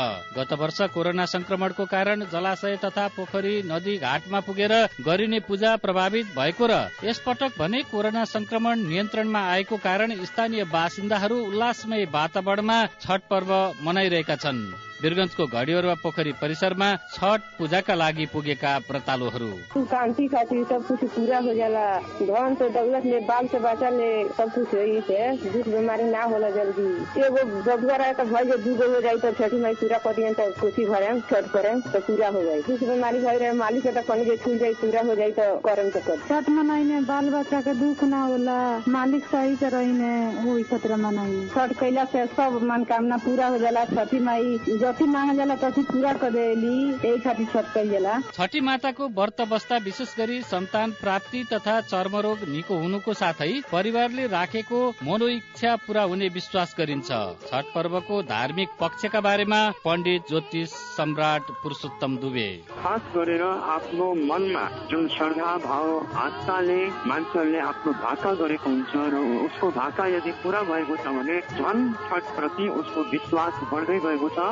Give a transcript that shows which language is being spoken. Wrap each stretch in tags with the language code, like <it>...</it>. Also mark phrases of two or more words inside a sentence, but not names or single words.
<ne>गत वर्ष कोरोना संक्रमणको कारण जलाशय तथा पोखरी, नदी घाटमा पुगेर गरिने पूजा प्रभावित भएको र यसपटक भने कोरोना संक्रमण नियन्त्रणमा आएको कारण स्थानीय बासिन्दाहरू उल्लासमय वातावरणमा छठ पर्व मनाइरहेका छन्। वीरगञ्जको घडिवरुवा पोखरी परिसरमा छठ पूजाका लागि पुगेका व्रतालुहरू।</ne> <bho>शांति खातिर सब कुछ पूरा हो जाला, धन से दौलत ले बाल से बच्चा ले सब कुछ होई से दुख बीमारी ना होला जल्दी। एगो बबुआ रहे तो भाई दूगो हो जाई तो छठी माई पूरा कर दियन तो कोठी भरे छठ करे तो पूरा हो जाई। दुख बीमारी भई रहे मालिक के तो कहीं जे छूट जाई पूरा हो जाई तो करम तो कर। छठ मनाइने बाल बच्चा के दुख ना होला, मालिक सही से रहिने वही खतरा मनाइने। छठ कैला से सब मनोकामना पूरा हो जाला। छठी माई जति मांग जाला तति पूरा कर देली, यही खातिर छठ कैल जाला।</bho> <ne>छठी माताको व्रत बस्दा विशेष गरी सन्तान प्राप्ति तथा चर्मरोग निको हुनुको साथै परिवारले राखेको मनोइच्छा पूरा हुने विश्वास गरिन्छ। छठ पर्वको धार्मिक पक्षका बारेमा पण्डित ज्योतिष सम्राट पुरुषोत्तम दुबे। खास गरेर आफ्नो मनमा जुन श्रद्धा भाव आस्थाले मान्छेहरूले आफ्नो भाका गरेको हुन्छ र उसको भाका यदि पूरा भएको छ भने झन् छठ प्रति उसको विश्वास बढ्दै गएको छ।</ne>